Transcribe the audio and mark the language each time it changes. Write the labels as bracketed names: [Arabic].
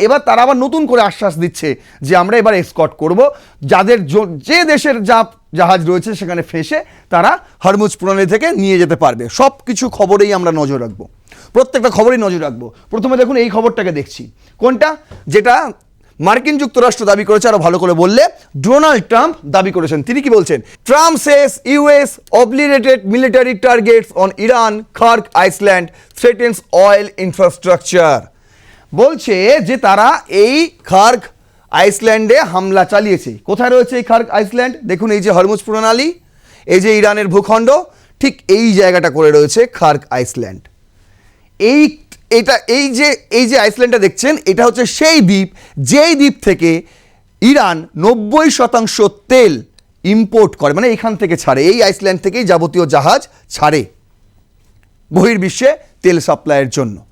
[Bangla] এবার তারা আবার নতুন করে আশ্বাস দিচ্ছে যে আমরা এবার এসকট করব, যাদের যে দেশের জাহাজ রয়েছে সেখানে ফেসে তারা হরমুজ প্রণালী থেকে নিয়ে যেতে পারবে। সব কিছু খবরেই আমরা নজর রাখবো, প্রত্যেকটা খবরেই নজর রাখবো। প্রথমে দেখুন এই খবরটাকে দেখছি, কোনটা? যেটা মার্কিন যুক্তরাষ্ট্র দাবি করেছে, আরো ভালো করে বললে ডোনাল্ড ট্রাম্প দাবি করেছেন। তিনি কি বলছেন? [English] Trump says US obliterated military targets on Iran Khark Island threatens oil infrastructure। [Bangla] বলছে যে তারা এই খার্ক আইসল্যান্ডে হামলা চালিয়েছে। কোথায় রয়েছে এই খার্ক আইসল্যান্ড? দেখুন এই যে হরমুজ প্রণালী, এই যে ইরানের ভূখণ্ড, ঠিক এই জায়গাটা করে রয়েছে খার্ক আইসল্যান্ড। এই যে আইসল্যান্ডটা দেখছেন, এটা হচ্ছে সেই দ্বীপ, যেই দ্বীপ থেকে ইরান 90% তেল ইম্পোর্ট করে, মানে এখান থেকে ছাড়ে, এই আইসল্যান্ড থেকেই যাবতীয় জাহাজ ছাড়ে বহির্বিশ্বে তেল সাপ্লাইয়ের জন্য।